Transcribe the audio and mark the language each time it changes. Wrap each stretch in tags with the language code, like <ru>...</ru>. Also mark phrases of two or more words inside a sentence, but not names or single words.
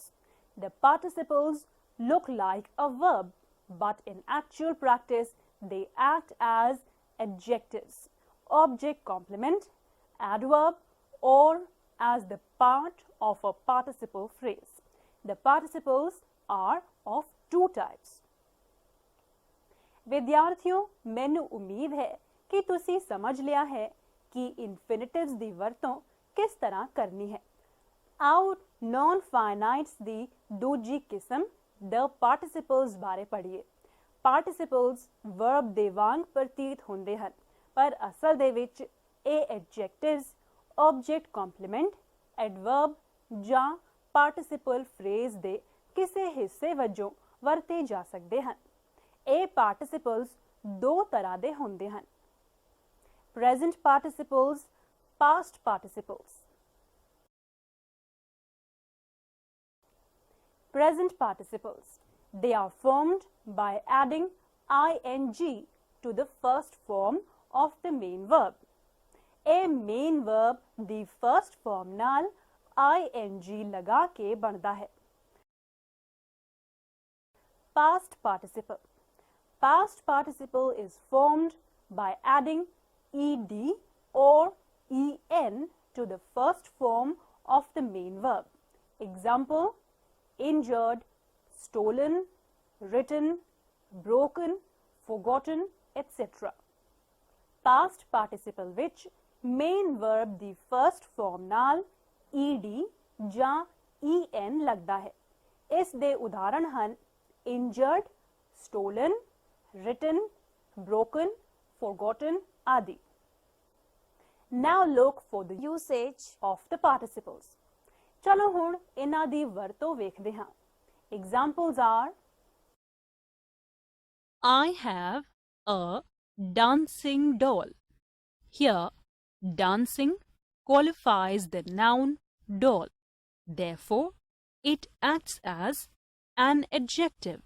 <en>The participles look like a verb, but in actual practice, they act as adjectives, object complement, adverb, or as the part of a participle phrase. The participles are of two types.</en> <pa>ਵਿਦਿਆਰਥੀਓ, ਮੈਨੂੰ ਉਮੀਦ ਹੈ ਕਿ ਤੁਸੀਂ ਸਮਝ ਲਿਆ ਹੈ ਕਿ ਇਨਫਿਨਿਟਿਵਸ ਦੀ ਵਰਤੋਂ ਕਿਸ ਤਰ੍ਹਾਂ ਕਰਨੀ ਹੈ। ਆਓ</pa> <en>non finites</en> <pa>ਦੀ ਦੂਜੀ ਕਿਸਮ</pa> <en>the participles</en> <pa>ਬਾਰੇ ਪੜ੍ਹੀਏ। ਪਾਰਟਿਸਿਪਲਸ ਵਰਬ ਦੇ ਵਾਂਗ ਪ੍ਰਤੀਤ ਹੁੰਦੇ ਹਨ, ਪਰ ਅਸਲ ਦੇ ਵਿੱਚ ਇਹ</pa> <en>adjectives, object complement, adverb</en> <pa>ਜਾਂ</pa> <en>participle phrase</en> <pa>ਦੇ ਕਿਸੇ ਹਿੱਸੇ ਵਜੋਂ ਵਰਤੇ ਜਾ ਸਕਦੇ ਹਨ। ਇਹ ਪਾਰਟਿਸਿਪਲਸ ਦੋ ਤਰ੍ਹਾਂ ਦੇ ਹੁੰਦੇ ਹਨ:</pa> <en>present participles, past participles. Present participles. They are formed by adding ing to the first form of the main verb. A main verb</en> <pa>ਦੀ</pa> <en>first form</en> <pa>ਨਾਲ ing ਲਗਾ ਕੇ ਬਣਦਾ ਹੈ।</pa> <en>Past participle. Past participle is formed by adding ed or en to the first form of the main verb. Example, injured, stolen, written, broken, forgotten, etc. Past participle</en> <pa>ਵਿੱਚ</pa> <en>main verb</en> <pa>ਦੀ</pa> <en>first form</en> <pa>ਨਾਲ ed ਜਾਂ en ਲੱਗਦਾ ਹੈ। ਇਸ ਦੇ ਉਦਾਹਰਣ ਹਨ</pa> <en>injured, stolen, written, broken, forgotten</en> <pa>ਆਦि।</pa> <en>Now look for the usage of the participles.</en> <pa>ਚਲੋ ਹੁਣ ਇਹਨਾਂ ਦੀ ਵਰਤੋਂ ਵੇਖਦੇ ਹਾਂ।</pa> <en>Examples are I have a dancing doll. Here, dancing qualifies the noun doll. Therefore, it acts as an adjective.</en>